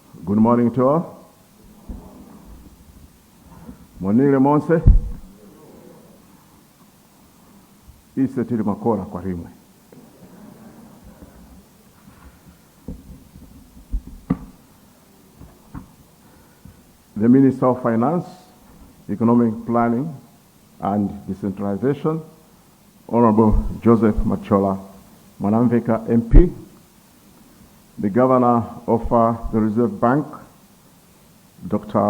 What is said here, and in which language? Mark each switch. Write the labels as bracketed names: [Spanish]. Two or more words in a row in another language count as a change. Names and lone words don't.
[English] Good morning to all. [Tumbuka] Monile Monse. Ise tili makola kwa rimwe. [English] The Minister of Finance, Economic Planning and Decentralization, Honorable Joseph Machola Mwanamveka MP, the Governor of the Reserve Bank, Dr.